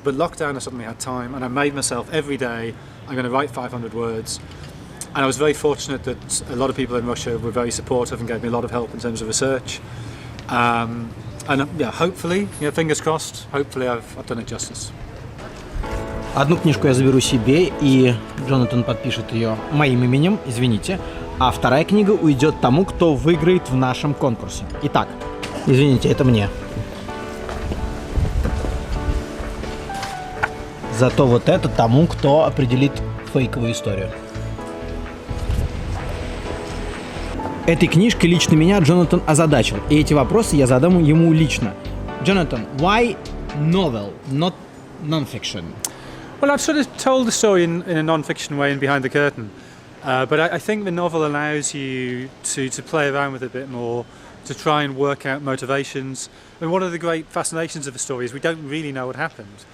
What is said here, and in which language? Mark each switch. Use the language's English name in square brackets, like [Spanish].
[English] But lockdown, I suddenly had time, and I made myself every day, I'm going to write 500 words. And I was very fortunate that a lot of people in Russia were very supportive and gave me a lot of help in terms of research. Hopefully, fingers crossed, hopefully I've done it justice. [Russian] Одну книжку я заберу себе, и Джонатан подпишет ее моим именем, извините. А вторая книга уйдет тому, кто выиграет в нашем конкурсе. Итак, извините, это мне. Зато вот это тому, кто определит фейковую историю. Этой книжкой лично меня Джонатан озадачил, и эти вопросы я задам ему лично. [English] Джонатан, why novel, not non-fiction? Well, I've sort of told the story in a non-fiction way in Behind the Curtain, but I think the novel allows you to play around with it a bit more, to try and work out motivations. And one of the great fascinations of the story is we don't really know what happened.